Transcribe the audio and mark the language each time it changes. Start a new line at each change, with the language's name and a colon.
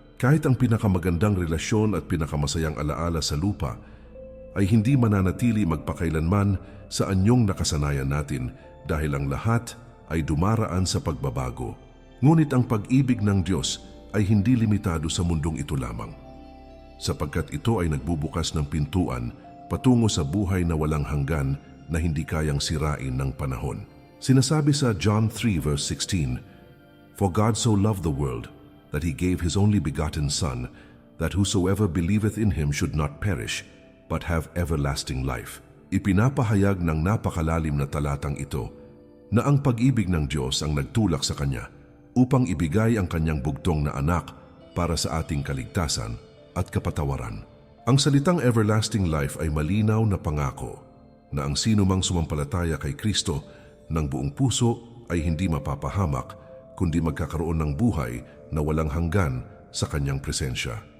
Filipino: Kahit ang pinakamagandang relasyon at pinakamasayang alaala sa lupa ay hindi mananatili magpakailanman sa anyong nakasanayan natin dahil ang lahat ay dumaraan sa pagbabago. Ngunit ang pag-ibig ng Diyos ay hindi limitado sa mundong ito lamang, sapagkat ito ay nagbubukas ng pintuan patungo sa buhay na walang hanggan na hindi kayang sirain ng panahon.
English: Sinasabi sa John 3 verse 16, "For God so loved the world that He gave His only begotten Son, that whosoever believeth in Him should not perish, but have everlasting life."
Filipino: Ipinapahayag ng napakalalim na talatang ito na ang pag-ibig ng Diyos ang nagtulak sa Kanya upang ibigay ang Kanyang bugtong na anak para sa ating kaligtasan at kapatawaran. Ang salitang everlasting life ay malinaw na pangako na ang sinumang sumampalataya kay Kristo ng buong puso ay hindi mapapahamak kundi magkakaroon ng buhay na walang hanggan sa Kanyang presensya.